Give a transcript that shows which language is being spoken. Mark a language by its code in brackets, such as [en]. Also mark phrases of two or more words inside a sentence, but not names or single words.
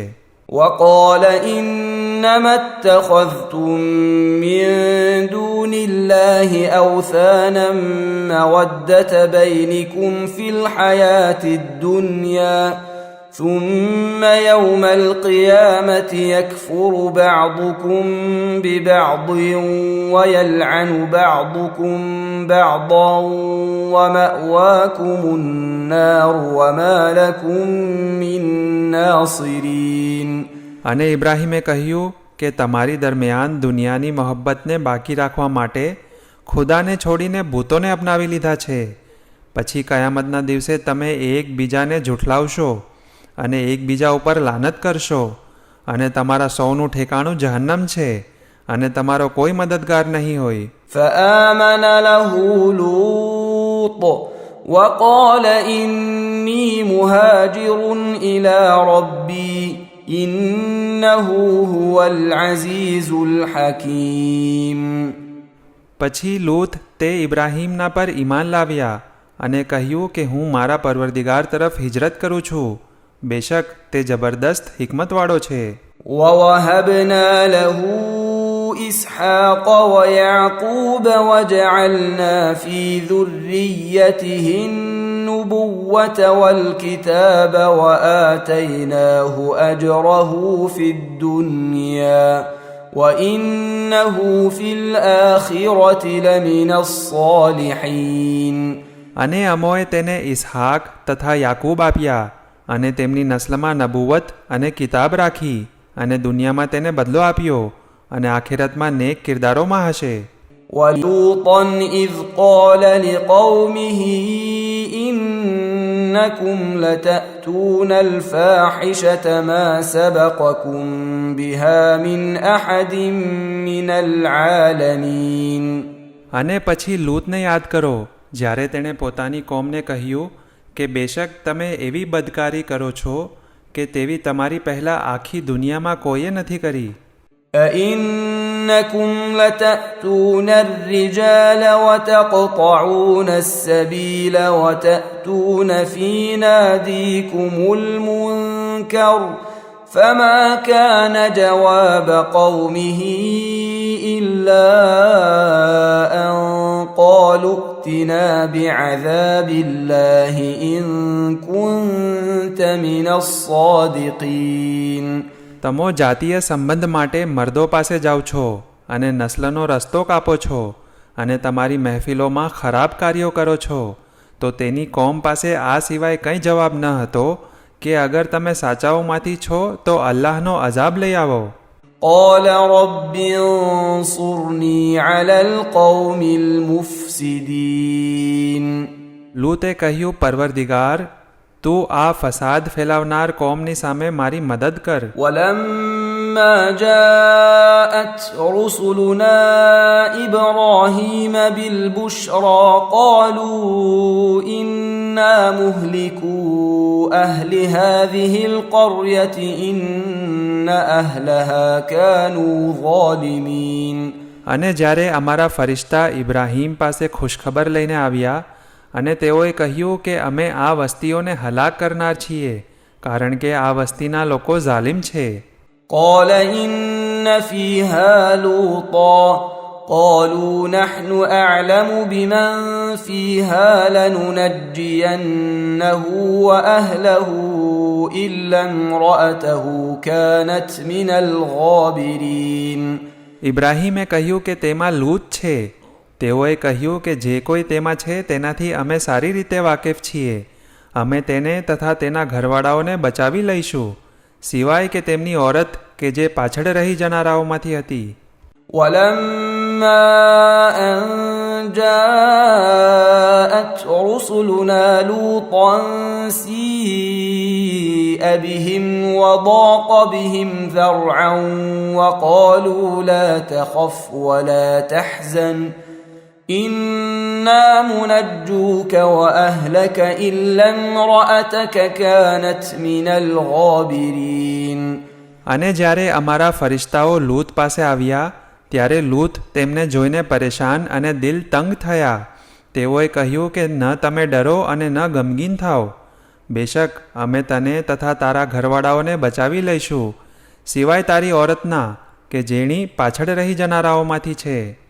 [ar] وقال إنما اتخذتم من دون الله أوثانا مودة بينكم في الحياة الدنيا ثم يوم القيامة يكفر بعضكم ببعض ويلعن بعضكم بعضا ومأواكم النار وما لكم من ناصرين. [gu] અને ઇબ્રાહીમે કહ્યું કે તમારી દરમિયાન દુનિયાની મોહબ્બતને બાકી રાખવા માટે ખુદાને છોડીને ભૂતોને અપનાવી લીધા છે. પછી કયામતના દિવસે તમે એકબીજાને જૂઠલાવશો અને એકબીજા ઉપર લાનત કરશો, અને તમારા સૌનું ઠેકાણું જહન્નમ છે અને તમારો કોઈ મદદગાર નહીં હોય. [ar] فآمن له لوط وقال إني مهاجر إلى ربي إنه هو العزيز الحكيم. [gu] પછી લૂત તે ઇબ્રાહીમના પર ઈમાન લાવ્યા અને કહ્યું કે હું મારા પરવરદિગાર તરફ હિજરત કરું છું. બેશક તે જબરદસ્ત હિકમતવાળો છે. [ar] ووهبنا له إسحاق ويعقوب وجعلنا في ذريته النبوة والكتاب وآتيناه أجره في الدنيا وإنه في الآخرة لمن الصالحين. [gu] અને અમોએ તેને ઇસ્હાક તથા યાકૂબ આપ્યા અને તેમની નસ્લમાં નબુવત અને કિતાબ રાખી, અને દુનિયામાં તેને બદલો આપ્યો અને આખિરતમાં નેક કિરદારોમાં હશે. [ar] ولوطا إذ قال لقومه إنكم لتأتون الفاحشة ما سبقكم بها من أحد من العالمين. [gu] અને પછી લૂતને યાદ કરો જ્યારે તેણે પોતાની કોમને કહ્યું કે બેશક તમે એવી બદકારી કરો છો કે તેવી તમારી પહેલાં આખી દુનિયામાં કોઈએ નથી કરી. [ar] أئنكم لتأتون الرجال وتقطعون السبيل وتأتون في ناديكم المنكر فما كان جواب قومه إلا أن قالوا ائتنا بعذاب الله إن كنت من الصادقين. [gu] તમો જાતીય સંબંધ માટે મર્દો પાસે જાઓ છો અને નસ્લનો રસ્તો કાપો છો અને તમારી મહેફિલોમાં ખરાબ કાર્યો કરો છો, તો તેની કોમ પાસે આ સિવાય કંઈ જવાબ ન હતો કે અગર તમે સાચાઓમાંથી છો તો અલ્લાહનો અઝાબ લઈ આવો. [ar] قال رب انصرني على القوم المفسدين. [gu] લૂતે કહ્યું,તું આ ફસાદ ફેલાવનાર કોમની સામે મારી મદદ કર. [ar] ولما جاءت رسلنا إبراهيم بالبشرى قالوا إنا مهلكو أهل هذه القرية إن أهلها كانوا ظالمين. [gu] અને જ્યારે અમારા ફરિશ્તા ઇબ્રાહીમ પાસે ખુશખબર લઈને આવ્યા અને તેઓએ કહ્યું કે અમે આ વસ્તીઓને હલાક કરનાર છીએ કારણ કે આ વસ્તીના લોકો ઝાલિમ છે. [ar] قال إن فيها لوطا قالوا نحن أعلم بمن فيها لننجينه وأهله إلا امرأته كانت من الغابرين. [gu] ઇબ્રાહીમે કહ્યું કે તેમાં લૂત છે. તેઓએ કહ્યું કે જે કોઈ તેમાં છે તેનાથી અમે સારી રીતે વાકેફ છીએ. અમે તેને તથા તેના ઘરવાળાઓને બચાવી લઈશું સિવાય કે તેમની ઓરત કે જે પાછળ રહી જનારાઓમાંથી હતી. [ar] ولما أن جاءت رسلنا لوطا سيء بهم وضاق بهم ذرعا وقالوا لا تخف ولا تحزن إنا منجوك وأهلك إلا امرأتك كانت من الغابرين. [gu] અને જ્યારે અમારા ફરિશ્તાઓ લૂત પાસે આવ્યા ત્યારે લૂત તેમને જોઈને પરેશાન અને દિલ તંગ થયા. તેઓએ કહ્યું કે ન તમે ડરો અને ન ગમગીન થાઓ. બેશક અમે તને તથા તારા ઘરવાળાઓને બચાવી લઈશું સિવાય તારી ઓરતના કે જેણી પાછળ રહી જનારાઓમાંથી છે.